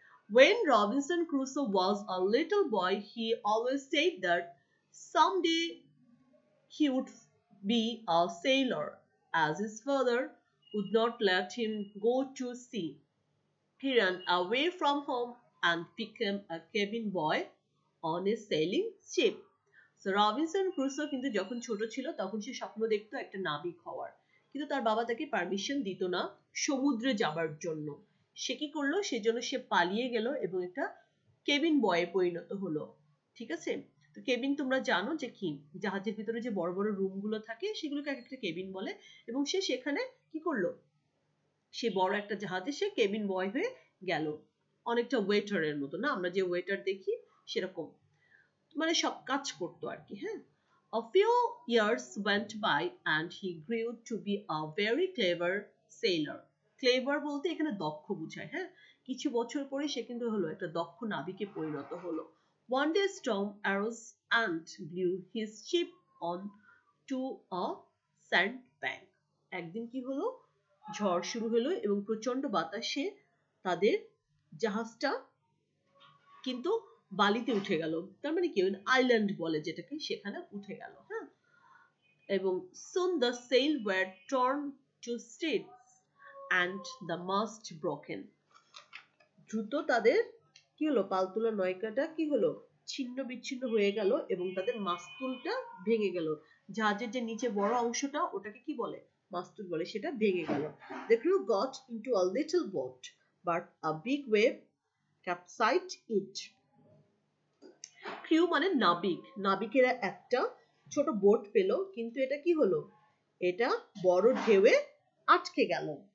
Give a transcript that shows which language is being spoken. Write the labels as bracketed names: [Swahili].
[English] When Robinson Crusoe was a little boy, he always said that someday he would be a sailor, as his father would not let him go to sea. He ran away from home and became a cabin boy on a sailing ship. [Bangla] So Robinson Crusoe কিন্তু যখন ছোট ছিল তখন সে স্বপ্ন দেখতো একটা নাবিক হওয়ার, কিন্তু তার বাবা তাকে পারমিশন দিত না সমুদ্রে যাবার জন্য। সে কি করলো, সেজন্য সে পালিয়ে গেল এবং একটা কেবিন বয়ে পরিণত হলো। ঠিক আছে, তো কেবিন তোমরা জানো যে কি, জাহাজের ভিতরে যে বড় বড় রুম গুলো থাকে সেগুলোকে এক একটা কেবিন বলে, এবং সে সেখানে কি করলো, সে বড় একটা জাহাজে সে কেবিন বয় হয়ে গেল, অনেকটা ওয়েটারের মতো না, আমরা যে ওয়েটার দেখি সেরকম, মানে সব কাজ করতো আর কি। [English] হ্যাঁ, a few years went by and he grew to be a very clever sailor. [Bangla] Clever বলতে এখানে দক্ষ বোঝায়। হ্যাঁ, কিছু বছর পরে সে কিন্তু হলো একটা দক্ষ নাবিকে পরিণত হলো। [English] One day storm arose and blew his ship on to a sandbank. [Bangla] একদিন কি হলো, ঝড় শুরু হলো এবং প্রচন্ড বাতাসে তাদের জাহাজটা কিন্তু বালিতে উঠে গেল, তার মানে কি আইল্যান্ড বলে যেটাকে, সেখানে উঠে গেল। হ্যাঁ, এবং [English] soon the sail were torn to shreds and the mast broken. [Bangla] দ্রুত তাদের কি হলো, পালতোলা নৌকাটা কি হলো, ছিন্ন বিচ্ছিন্ন হয়ে গেল এবং তাদের মাস্তুলটা ভেঙে গেল। জাহাজের যে নিচে বড় অংশটা ওটাকে কি বলে, মাস্তুল বলে, সেটা ভেঙে গেল। [English] The crew got into a little boat but a big wave capsized it. [Bangla] Crew মানে নাবিক, নাবিকেরা একটা ছোট বোট পেল, কিন্তু এটা কি হলো, এটা বড় ঢেউয়ে আটকে গেল।